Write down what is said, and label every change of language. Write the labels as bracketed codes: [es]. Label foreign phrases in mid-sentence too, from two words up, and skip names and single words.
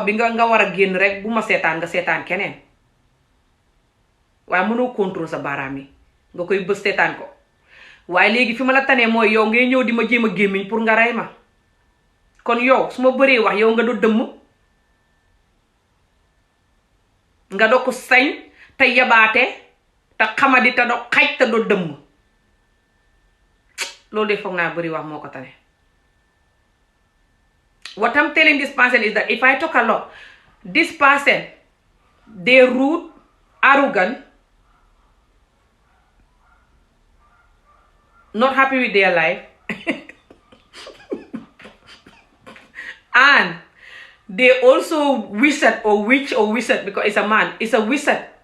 [wo] bi nga war a génn rek bu ma seetaan nga seetaan keneen waaye mënoo contrôle sa baaraam yi nga koy bës seetaan ko waaye léegi fi ma la tanee mooy yow ngay ñëw di ma jéem a gémmiñ pour nga rey ma kon yow su ma bëree wax yow nga do dëmm nga do ko sañ te yabaate te xamadi te do xaj te do dëmm loolu de foog naa bëri wax moo ko tane. [en] What I'm telling this person is that if I talk a lot, this person, they're rude, arrogant, not happy with their life, and they also wizard or witch or wizard because it's a man, it's a wizard.